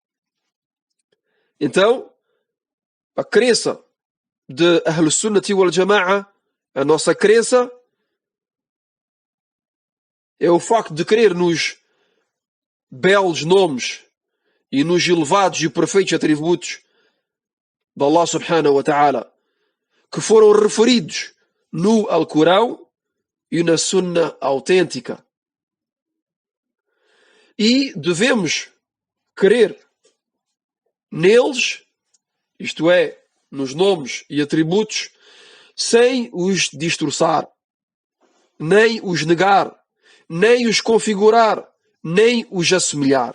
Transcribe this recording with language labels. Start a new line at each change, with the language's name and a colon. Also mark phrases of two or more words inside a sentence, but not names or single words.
Portuguese: Então, a crença de
Arabic: أهل السنة والجماعة,
Portuguese: a nossa crença, é o facto de crer nos belos nomes e nos elevados e perfeitos atributos de Allah
Arabic: سبحانه وتعالى,
Portuguese: que foram referidos no Alcorão e na Sunnah autêntica. E devemos crer neles, isto é, nos nomes e atributos, sem os distorçar, nem os negar, nem os configurar, nem os assemelhar.